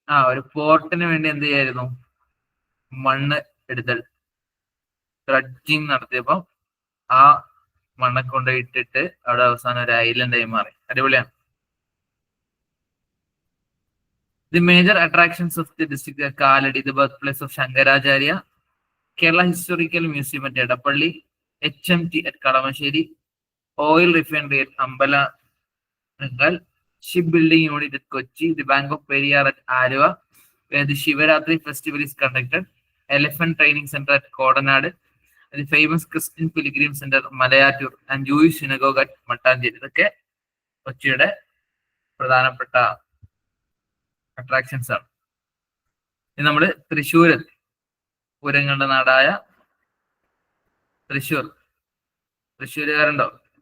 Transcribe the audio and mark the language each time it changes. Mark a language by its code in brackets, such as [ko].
[ml] ഒരു പോർട്ടിന് വേണ്ടി എന്ത് ചെയ്യായിരുന്നു? മണ്ണ് എടുത്തൽ, ഡ്രഡ്ജിങ് നടത്തിയപ്പോ ആ മണ്ണൊക്കെ കൊണ്ട് ഇട്ടിട്ട് അവിടെ അവസാനം ഒരു ഐലൻഡായി മാറി. അടിപൊളിയാണ്. [en] The major attractions of the district Kalady, the birth place of Shankaracharya, Kerala historical museum at Edappally, HMT at Kalamassery, Oil Refinery at Ambala Bengal, Shipbuilding Unit at Kochi, the Bank of Periyar at Aluva, where the Shivaratri festival is conducted, Elephant Training Center at Kodanad, the famous Christian Pilgrim Center Malayatur, and Jewish Synagogue at Mattanjeri. [ml] ഇതൊക്കെ കൊച്ചിയുടെ പ്രധാനപ്പെട്ട attractions ആണ്. ഇനി നമ്മള് തൃശ്ശൂർ, പൂരങ്ങളുടെ നാടായ തൃശ്ശൂർ. തൃശ്ശൂരുകാരുണ്ടോ?